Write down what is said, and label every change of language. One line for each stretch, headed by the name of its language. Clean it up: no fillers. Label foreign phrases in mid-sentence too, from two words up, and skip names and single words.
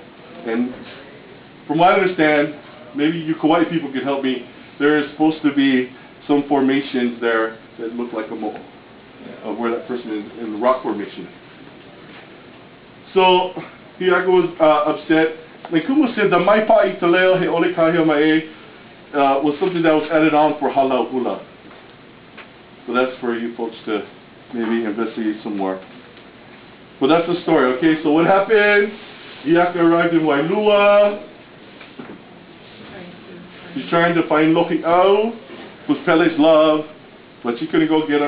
English: And from what I understand, maybe you Kauai people can help me, there is supposed to be some formations there that look like a mo'o, of where that person is in the rock formation. So, Hi'iaka was upset. And Kumu said the
Hawaiian: maipa I te leo he ole kahia mai
English: was something that was added on for Hula. So that's for you folks to maybe investigate some more. But that's the story, okay? So what happened? Hi'iaka arrived in Wailua. She's trying to find Lohi'au, who's Pele's love, but she couldn't go get him.